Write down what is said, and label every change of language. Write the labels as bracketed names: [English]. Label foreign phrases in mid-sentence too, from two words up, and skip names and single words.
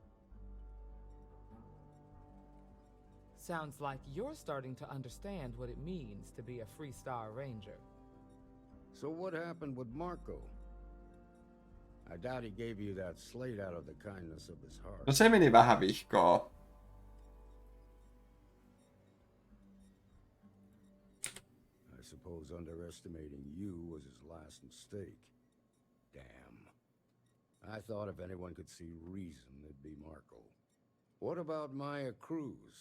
[English] Sounds like you're starting to understand what it means to be a freestar ranger. So what happened with Marco? I doubt he gave you that slate out of the kindness of his heart. [Finnish] No se meni vähän vihkoa. [English] I suppose underestimating you was his last mistake. Damn. I thought if anyone could see reason, it'd be Marco. What about Maya Cruz?